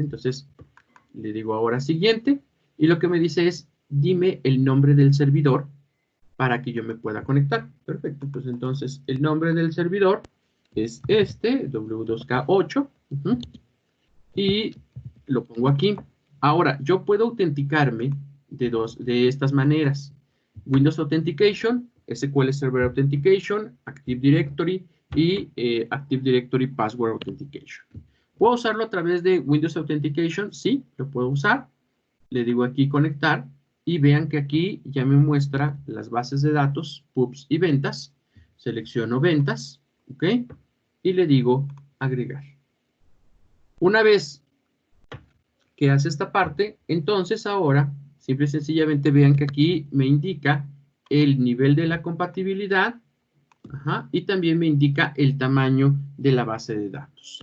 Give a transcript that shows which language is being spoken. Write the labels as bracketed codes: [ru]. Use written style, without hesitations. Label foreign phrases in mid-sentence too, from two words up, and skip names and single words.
[es] Entonces, le digo ahora siguiente, y lo que me dice es, dime el nombre del servidor para que yo me pueda conectar. Perfecto, pues entonces el nombre del servidor es este, W2K8, y lo pongo aquí. Ahora, yo puedo autenticarme de estas maneras. Windows Authentication, SQL Server Authentication, Active Directory y Active Directory Password Authentication. ¿Puedo usarlo a través de Windows Authentication? Sí, lo puedo usar. Le digo aquí conectar y vean que aquí ya me muestra las bases de datos, pubs y ventas. Selecciono ventas, ¿ok? Y le digo agregar. Una vez que hace esta parte, entonces ahora, simple y sencillamente vean que aquí me indica el nivel de la compatibilidad, y también me indica el tamaño de la base de datos.